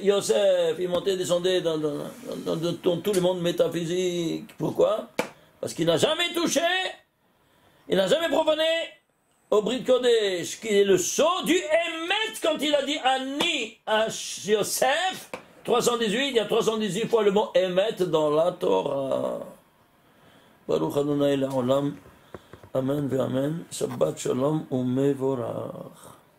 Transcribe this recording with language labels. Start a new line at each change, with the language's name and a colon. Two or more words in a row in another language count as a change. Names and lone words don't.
French: Yosef, il montait, descendait dans tout le monde métaphysique. Pourquoi? Parce qu'il n'a jamais touché, il n'a jamais profané au
Hebrew: ברית קודש,
French: qui est le sceau du Emet, quand il a dit Ani à Yosef. 318, il y a 318 fois le mot Emet dans la Torah.
Hebrew: ברוך ה' לעולם. אמן ואמן. שבת שלום ומבורך.